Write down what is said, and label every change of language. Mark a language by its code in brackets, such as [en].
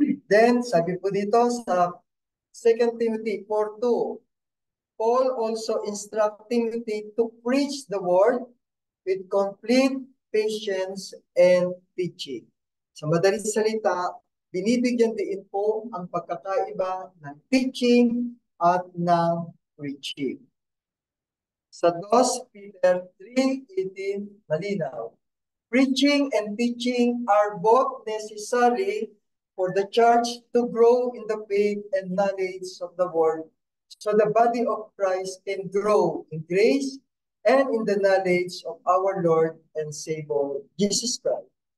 [en] Then, [tl] sabi po dito sa [en] 2 Timothy 4:2, Paul also instructs Timothy to preach the word with complete patience and teaching. [tl] Sa madaling salita, binibigyan din po ang pagkakaiba ng teaching at ng preaching. Sa 2 Peter 3:18, malinaw. [en] Preaching and teaching are both necessary for the church to grow in the faith and knowledge of the word, so the body of Christ can grow in grace and in the knowledge of our Lord and Savior, Jesus Christ.